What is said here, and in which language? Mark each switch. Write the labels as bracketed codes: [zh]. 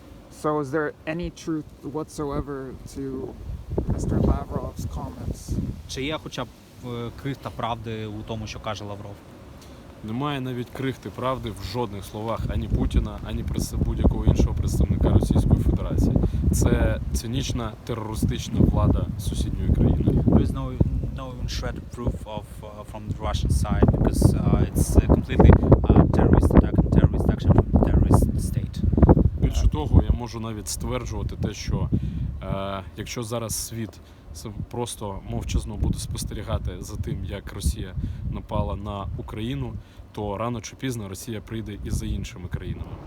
[en] So is there any truth whatsoever to Mr. Lavrov's comments? [uk] Чи є хоча б крихта правди у тому, що каже Лавров? Немає навіть крихти правди в жодних словах ані Путіна, ані будь-якого іншого представника Російської Федерації. Це цинічна терористична влада сусідньої країни. [en] There is no shred of proof from the Russian side, because it's completely terrorist attack and terrorist action from the terrorist state. [uk] Більше того, я можу навіть стверджувати те, що якщо зараз світ просто мовчазно буде спостерігати за тим, як Росія напала на Україну, то рано чи пізно Росія прийде і за іншими країнами.